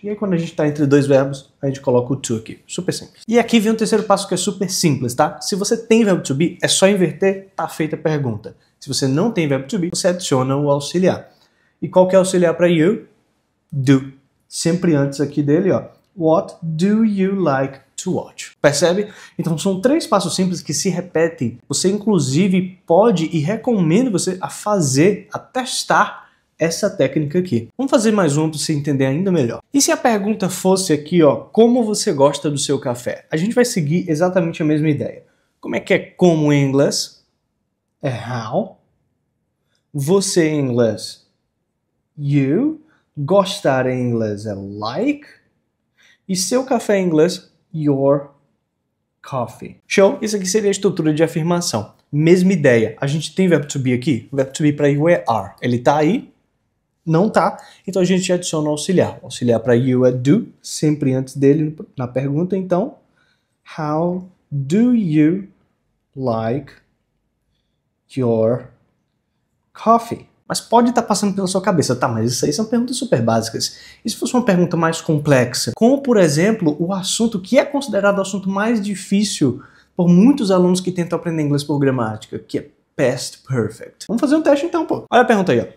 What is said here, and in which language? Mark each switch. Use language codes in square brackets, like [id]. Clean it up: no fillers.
[pt] E aí quando a gente está entre dois verbos, a gente coloca o to aqui. Super simples. E aqui vem o terceiro passo que é super simples, tá? Se você tem verbo to be, é só inverter, tá feita a pergunta. Se você não tem verbo to be, você adiciona o auxiliar. E qual que é o auxiliar para you? Do. Sempre antes aqui dele, ó. [en] What do you like to watch? [pt] Percebe? Então são 3 passos simples que se repetem. Você inclusive pode e recomendo você a fazer, a testar essa técnica aqui. Vamos fazer mais um para você entender ainda melhor. E se a pergunta fosse aqui, ó, como você gosta do seu café? A gente vai seguir exatamente a mesma ideia. Como é que é como em inglês? É how. Você em inglês? You. Gostar em inglês é like. E seu café em inglês? [en] Your coffee. Show? [pt] Isso aqui seria a estrutura de afirmação. Mesma ideia. A gente tem verbo to be aqui. O verbo to be para you é are. Ele tá aí? Não tá. Então a gente adiciona o auxiliar. O auxiliar para you é do, sempre antes dele na pergunta. Então, [en] how do you like your coffee? [pt] Mas pode estar passando pela sua cabeça, tá, mas isso aí são perguntas super básicas. E se fosse uma pergunta mais complexa? Como, por exemplo, o assunto que é considerado o assunto mais difícil por muitos alunos que tentam aprender inglês por gramática, que é past perfect. Vamos fazer um teste então, pô. Olha a pergunta aí, ó.